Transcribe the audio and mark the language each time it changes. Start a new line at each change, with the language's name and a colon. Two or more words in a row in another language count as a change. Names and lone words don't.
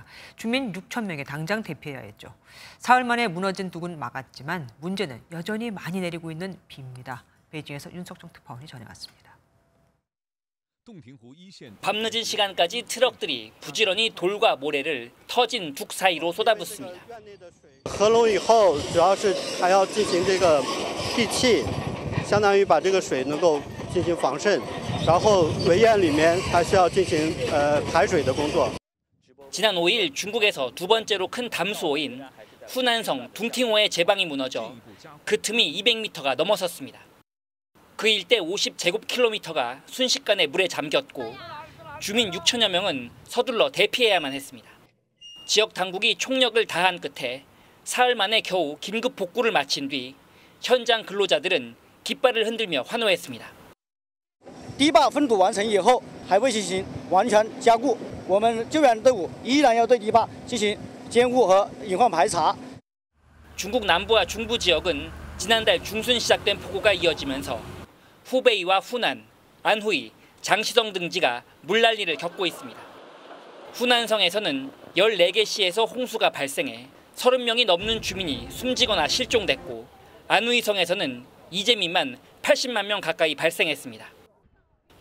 Korean: 주민 6천 명이 당장 대피해야 했죠. 사흘 만에 무너진 둑은 막았지만 문제는 여전히 많이 내리고 있는 비입니다. 베이징에서 윤석정 특파원이 전해왔습니다. 밤늦은 시간까지 트럭들이 부지런히 돌과 모래를 터진 둑 사이로 쏟아붓습니다.
Chinese: 合拢以后主要是还要进行这个闭气，相当于把这个水能够进行防渗，然后围堰里面还需要进行排水的工作。
Korean: 지난 5일 중국에서 두 번째로 큰 담수호인 후난성 둥팅호의 제방이 무너져 그 틈이 200m가 넘어섰습니다. 그 일대 50제곱킬로미터가 순식간에 물에 잠겼고 주민 6천여 명은 서둘러 대피해야만 했습니다. 지역 당국이 총력을 다한 끝에 사흘 만에 겨우 긴급 복구를 마친 뒤 현장 근로자들은 깃발을 흔들며 환호했습니다.
Chinese: 堤坝分堵完成以后，还未进行完全加固，我们救援队伍依然要对堤坝进行监护和隐患排查。
Korean: 중국 남부와 중부 지역은 지난달 중순 시작된 폭우가 이어지면서 후베이와 후난, 안후이, 장시성 등지가 물난리를 겪고 있습니다. 후난성에서는 14개 시에서 홍수가 발생해 30명이 넘는 주민이 숨지거나 실종됐고 안후이성에서는 이재민만 80만 명 가까이 발생했습니다.